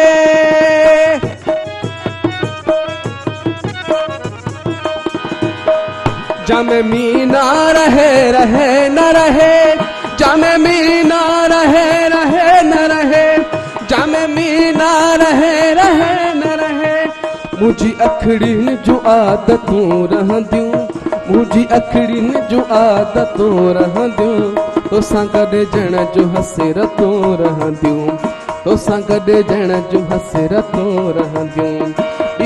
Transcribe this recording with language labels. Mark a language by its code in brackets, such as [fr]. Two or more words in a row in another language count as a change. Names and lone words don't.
[ur] جامِ مینا رہے رہے نہ رہے جامِ مینا رہے رہے نہ رہے جامِ مینا رہے رہے نہ رہے [sd] मुझी अखड़ियुनि जूं आदतूं रहंदियूं मुझी अखड़ियुनि जूं आदतूं रहंदियूं तोसां गॾु ॼण जो हसरतूं रहंदियूं तोसां गॾु ॼण जो हसरतूं रहंदियूं ॿी